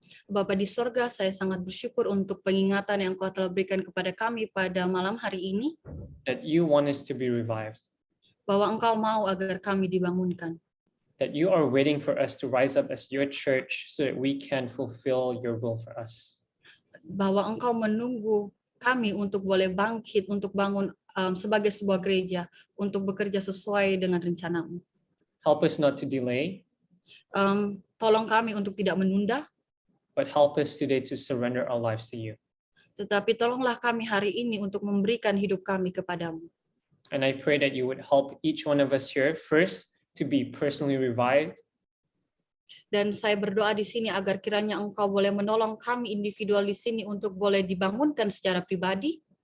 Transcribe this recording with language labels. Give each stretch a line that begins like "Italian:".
Indonesian: Bapa di sorga, saya sangat bersyukur untuk pengingatan yang Kau telah berikan kepada kami pada malam hari ini,
English: That you want us to be revived.
Indonesian: bahwa Engkau mau agar kami dibangunkan,
English: That you are waiting for us to rise up as your church so that we can fulfill your will for us.
Indonesian: bahwa Engkau menunggu kami untuk boleh bangkit, untuk bangun sebagai sebuah gereja, untuk bekerja sesuai dengan rencana-Mu.
English: Help us not to delay,
Indonesian: Tolong kami untuk tidak menunda,
English: but help us today to surrender our lives to you.
Indonesian: tetapi tolonglah kami hari ini untuk memberikan hidup kami kepadamu.
English: And I pray that you would help each one of us here first to be personally revived,
Indonesian: Dan saya berdoa di sini agar kiranya Engkau boleh menolong kami individual di sini untuk boleh dibangunkan secara pribadi,